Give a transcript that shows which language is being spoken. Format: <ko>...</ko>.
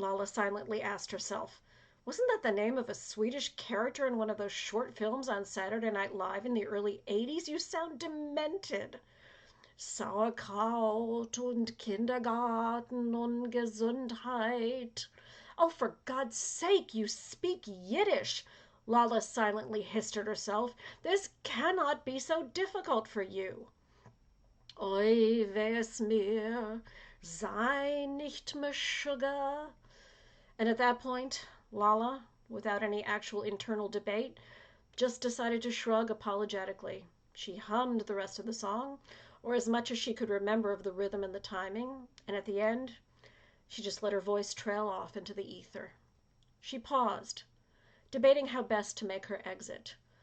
<en>Lala silently asked herself. Wasn't that the name of a Swedish character in one of those short films on Saturday Night Live in the early 80s? You sound demented.</en> <de>Sauerkraut und Kindergarten und Gesundheit.</de> <en>Oh, for God's sake, you speak Yiddish. Lala silently hissed at herself. This cannot be so difficult for you.</en> <yi>Oi, wes mir, sei nicht mehr sugar.</yi> <en>And at that point, Lala, without any actual internal debate, just decided to shrug apologetically. She hummed the rest of the song, or as much as she could remember of the rhythm and the timing, and at the end, She just let her voice trail off into the ether. She paused, debating how best to make her exit.</en>